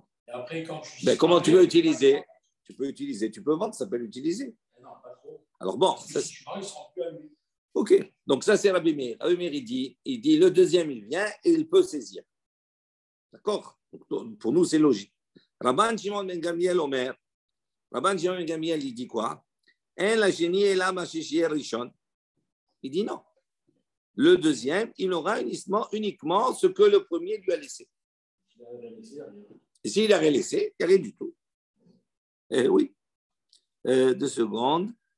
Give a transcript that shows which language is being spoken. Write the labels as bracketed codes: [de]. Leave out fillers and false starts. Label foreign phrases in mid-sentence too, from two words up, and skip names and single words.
[fr] Et après, quand tu ben, comment tu veux utiliser? Tu peux vendre, ça s'appelle utiliser. Non, pas trop. Alors bon. Ça, ils seront plus à lui. Ok, donc ça c'est Rabbi Meir. Rabbi Meir, il dit, le deuxième, il vient et il peut saisir. D'accord? Pour nous, c'est logique. Rabban Shimon ben Gamliel Omer, Rabban Shimon ben Gamliel, il dit quoi? Il dit non. Le deuxième, il aura uniquement ce que le premier lui a laissé. Et s'il a rien laissé, il n'y a rien du tout. Oui. 2 secondes.